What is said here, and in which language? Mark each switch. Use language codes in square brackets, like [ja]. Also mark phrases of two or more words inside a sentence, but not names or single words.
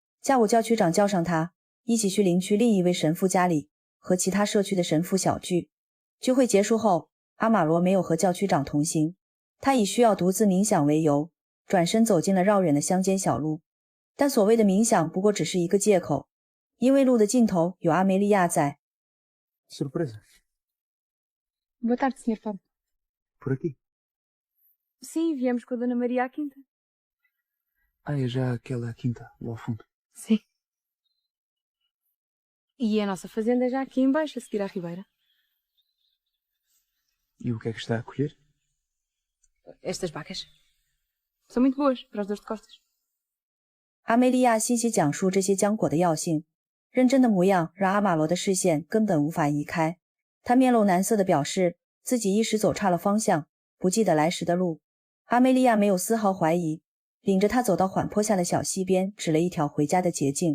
[zh] 下午教区长叫上他，一起去邻区另一位神父家里和其他社区的神父小聚。聚会结束后，阿玛罗没有和教区长同行，他以需要独自冥想为由，转身走进了绕远的乡间小路。但所谓的冥想不过只是一个借口，因为路的尽头有阿梅利亚在。 [pt] Surpresa. Boa tarde, Sr. Fábio. Por aqui. Sim, viemos com a Dona Maria à quinta. Ah, é já aquela quinta, lá ao fundo. Sim. E a nossa fazenda é já aqui embaixo, a seguir à ribeira. E o que é que está a colher? Estas vacas. São muito boas para as dores de costas. [zh] 阿梅利亚细细讲述这些浆果的药性，认真的模样让阿玛罗的视线根本无法移开。他面露难色地表示自己一时走差了方向，不记得来时的路。阿梅利亚没有丝毫怀疑，领着他走到缓坡下的小溪边，指了一条回家的捷径。